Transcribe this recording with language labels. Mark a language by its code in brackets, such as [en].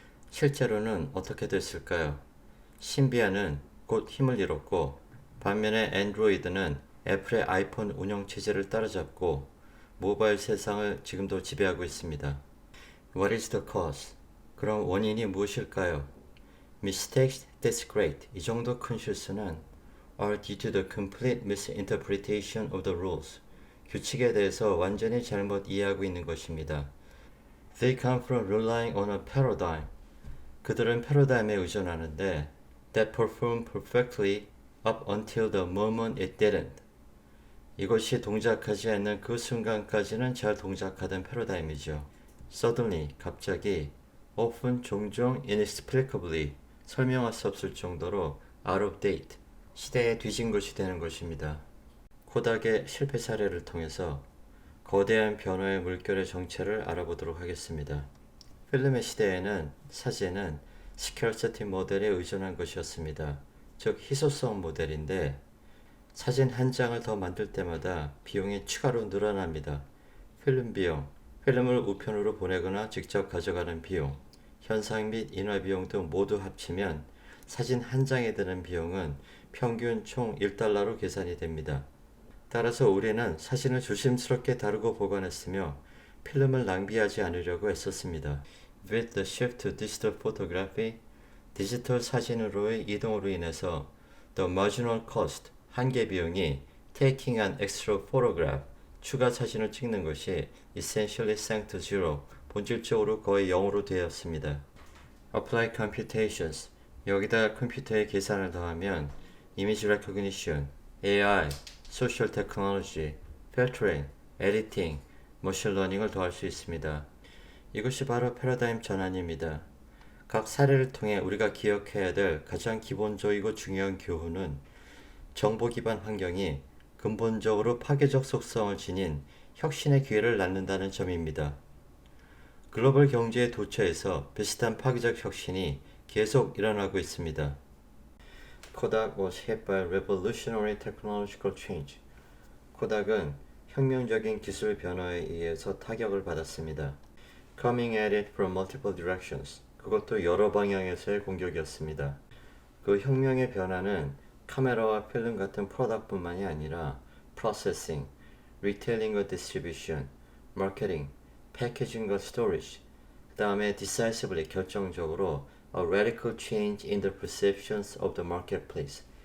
[ko] 실제로는 어떻게 됐을까요? 심비안은 곧 힘을 잃었고 반면에 안드로이드는 애플의 아이폰 운영체제를 따라잡고 모바일 세상을 지금도 지배하고 있습니다. [en] What is the cause? [ko] 그럼 원인이 무엇일까요? [en] Mistakes that's great. [ko] 이 정도 큰 실수는 [en] are due to the complete misinterpretation of the rules. [ko] 규칙에 대해서 완전히 잘못 이해하고 있는 것입니다. [en] They come from relying on a paradigm. [ko] 그들은 패러다임에 의존하는데 [en] that performed perfectly up until the moment it didn't. [ko] 이것이 동작하지 않는 그 순간까지는 잘 동작하던 패러다임이죠. [en] Suddenly, [ko] 갑자기, [en] often, [ko] 종종, [en] inexplicably, [ko] 설명할 수 없을 정도로 [en] out of date, [ko] 시대에 뒤진 것이 되는 것입니다. 코닥의 실패 사례를 통해서 거대한 변화의 물결의 정체를 알아보도록 하겠습니다. 필름의 시대에는 사진은 scarcity 모델에 의존한 것이었습니다. 즉 희소성 모델인데 사진 한 장을 더 만들 때마다 비용이 추가로 늘어납니다. 필름 비용, 필름을 우편으로 보내거나 직접 가져가는 비용, 현상 및 인화 비용 등 모두 합치면 사진 한 장에 드는 비용은 평균 총 1달러로 계산이 됩니다. 따라서 우리는 사진을 조심스럽게 다루고 보관했으며 필름을 낭비하지 않으려고 애썼습니다. [en] With the shift to digital photography, [ko] 디지털 사진으로의 이동으로 인해서 [en] the marginal cost, [ko] 한계 비용이 [en] taking an extra photograph, [ko] 추가 사진을 찍는 것이 [en] essentially sank to zero, [ko] 본질적으로 거의 0으로 되었습니다. [en] Applied computations, [ko] 여기다 컴퓨터의 계산을 더하면 [en] image recognition, AI, social technology, filtering, editing, machine learning을 [ko] 더할 수 있습니다. 이것이 바로 패러다임 전환입니다. 각 사례를 통해 우리가 기억해야 될 가장 기본적이고 중요한 교훈은 정보 기반 환경이 근본적으로 파괴적 속성을 지닌 혁신의 기회를 낳는다는 점입니다. 글로벌 경제의 도처에서 비슷한 파괴적 혁신이 계속 일어나고 있습니다. [en] Kodak was hit by revolutionary technological change. [ko] 코닥은 혁명적인 기술 변화에 의해서 타격을 받았습니다. [en] Coming at it from multiple directions. [ko] 그것도 여러 방향에서의 공격이었습니다. 그 혁명의 변화는 카메라와 필름 같은 프로덕트뿐만이 아니라 프로세싱, 리테일링과 디스트리뷰션, 마케팅, 패키징과 스토리지, 그 다음에 [en] decisively [ko] 결정적으로 [en] a radical change in the perceptions of the marketplace.